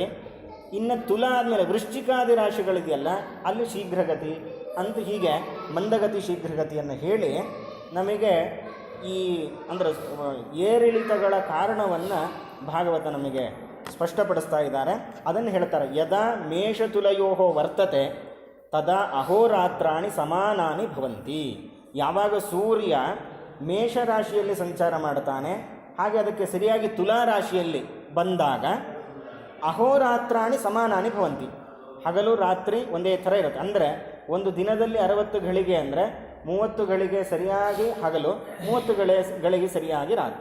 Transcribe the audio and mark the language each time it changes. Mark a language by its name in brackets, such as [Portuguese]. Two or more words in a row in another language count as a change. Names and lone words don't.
[Kannada] ಇನ್ನು ತುಲ ಆದಮೇಲೆ ವೃಶ್ಚಿಕಾದಿ ರಾಶಿಗಳಿದೆಯಲ್ಲ ಅಲ್ಲಿ ಶೀಘ್ರಗತಿ ಅಂತ, ಹೀಗೆ ಮಂದಗತಿ ಶೀಘ್ರಗತಿಯನ್ನು ಹೇಳಿ ನಮಗೆ ಈ ಅಂದರೆ ಏರಿಳಿತಗಳ ಕಾರಣವನ್ನು ಭಾಗವತ ನಮಗೆ ಸ್ಪಷ್ಟಪಡಿಸ್ತಾ ಇದ್ದಾರೆ. ಅದನ್ನು ಹೇಳ್ತಾರೆ, [Sanskrit] ಯದಾ ಮೇಷತುಲಯೋ ವರ್ತತೆ ತದಾ ಅಹೋರಾತ್ರಾಣಿ ಸಮಾನಾನಿ ಭವಂತಿ. [Kannada] ಯಾವಾಗ ಸೂರ್ಯ ಮೇಷರಾಶಿಯಲ್ಲಿ ಸಂಚಾರ ಮಾಡ್ತಾನೆ, ಹಾಗೆ ಅದಕ್ಕೆ ಸರಿಯಾಗಿ ತುಲಾ ರಾಶಿಯಲ್ಲಿ ಬಂದಾಗ [Sanskrit] ಅಹೋರಾತ್ರಾಣಿ ಸಮಾನಾನಿ ಭವಂತಿ, [Kannada] ಹಗಲು ರಾತ್ರಿ ಒಂದೇ ಥರ ಇರುತ್ತೆ. ಅಂದರೆ ಒಂದು ದಿನದಲ್ಲಿ 60 ಘಳಿಗೆ ಅಂದರೆ 30 ಘಳಿಗೆ ಸರಿಯಾಗಿ ಹಗಲು, 30 ಘಳಿಗೆ ಸರಿಯಾಗಿ ರಾತ್ರಿ.